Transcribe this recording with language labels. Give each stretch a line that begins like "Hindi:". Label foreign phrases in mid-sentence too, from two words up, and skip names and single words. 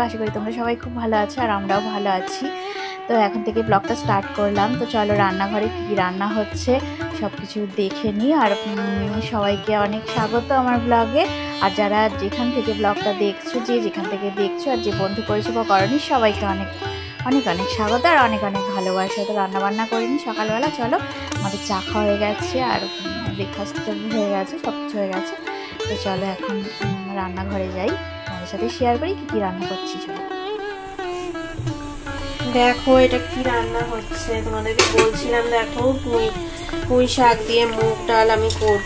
Bangla: আশা করি তোমরা সবাই খুব ভালো আছো আর আমরাও ভালো আছি। তো এখন থেকে ব্লগটা স্টার্ট করলাম। তো চলো রান্নাঘরে কী রান্না হচ্ছে সবকিছু দেখে নিই। আর সবাইকে অনেক স্বাগত আমার ব্লগে। আর যারা যেখান থেকে ব্লগটা দেখছো যে যেখান থেকে দেখছো আর যে বন্ধু করেছো বা করোনি সবাইকে অনেক অনেক অনেক স্বাগত আর অনেক অনেক ভালোবাসা। তো রান্না বান্না করিনি সকালবেলা। চলো আমাদের চা খাওয়া হয়ে গেছে আর ব্রেকফাস্ট হয়ে গেছে সবকিছু হয়ে গেছে। तो चलो এখন রান্নাঘরে যাই, তোমাদের সাথে শেয়ার করি কি রান্না করছি। চলো দেখো এটা কি রান্না হচ্ছে তোমাদেরকে বলছিলাম। দেখো পুঁই শাক দিয়ে মুগ ডাল আমি করব।